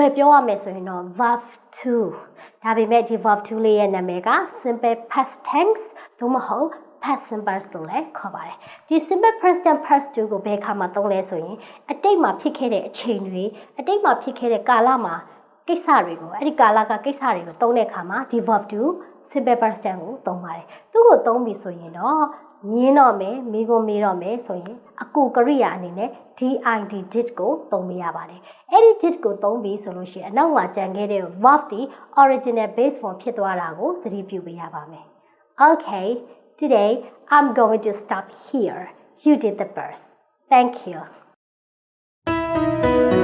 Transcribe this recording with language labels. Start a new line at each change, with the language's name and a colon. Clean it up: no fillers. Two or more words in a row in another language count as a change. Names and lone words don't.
Burmese: ယ်ပြောရမယ်ဆိုရင်တော့ verb 2ဒါပေမဲ့ဒီ verb 2လေးရဲ့နာမည်က
English: simple past tense
Burmese: သို့မဟုတ်
English: past simple
Burmese: လို့လည်းခေါ်ပါတယ်ဒီ
English: simple past tense past 2
Burmese: ကိုဘယ်အခါမှာ သုံးလဲဆိုရင်အတိတ်မှာဖြစ်ခဲ့တဲ့အချိန်တွေအတိတ်မှာဖြစ်ခဲ့တဲ့ကာလမှာကိစ္စတွေကိုအဲ့ဒီကာလကကိစ္စ တွေကိုသုံးတဲ့အခါမှာဒီ
English: verb 2 simple past tense
Burmese: ကိုသုံးပါတယ်သူ့ကိုသုံးပြီဆိုရင်တော့ညင်းတော့မယ်မိကိုမေးတော့မယ်ဆိုရင်အကူကရိယာအနေနဲ့ did ကိုသုံးပေးရပါတယ်အဲ့ဒီ did ကိုသုံးပြီးဆိုလို့ရှိရင်အနောက်မှာကြံခဲ့တဲ့ verb ဒီ
English: original base form
Burmese: ဖြစ်သွားတာကိုသတိပြုပေးရပါမယ်
English: Okay today I'm going to stop here you did the best thank you